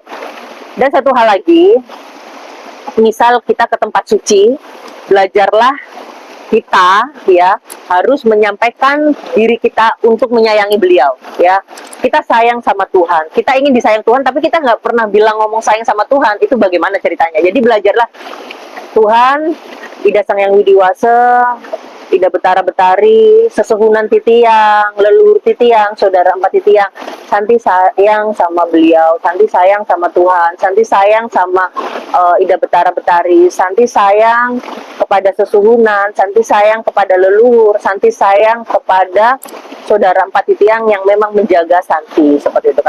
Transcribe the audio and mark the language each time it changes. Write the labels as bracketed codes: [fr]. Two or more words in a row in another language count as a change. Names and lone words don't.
[id] Dan satu hal lagi, misal kita ke tempat suci, belajarlah kita ya harus menyampaikan diri kita untuk menyayangi beliau ya. Kita sayang sama Tuhan, kita ingin disayang Tuhan, tapi kita nggak pernah bilang ngomong sayang sama Tuhan. Itu bagaimana ceritanya? Jadi belajarlah, Tuhan, Ida Sang Yang Widiwase, Ida Betara Betari, [ban] sesuhunan titiang, leluhur titiang, [id] saudara empat titiang, Santi sayang sama beliau, Santi sayang sama Tuhan, Santi sayang sama Ida Betara Betari, Santi sayang kepada sesuhunan, Santi sayang kepada leluhur, Santi sayang kepada saudara empat titiang yang memang menjaga Santi, seperti itu kan.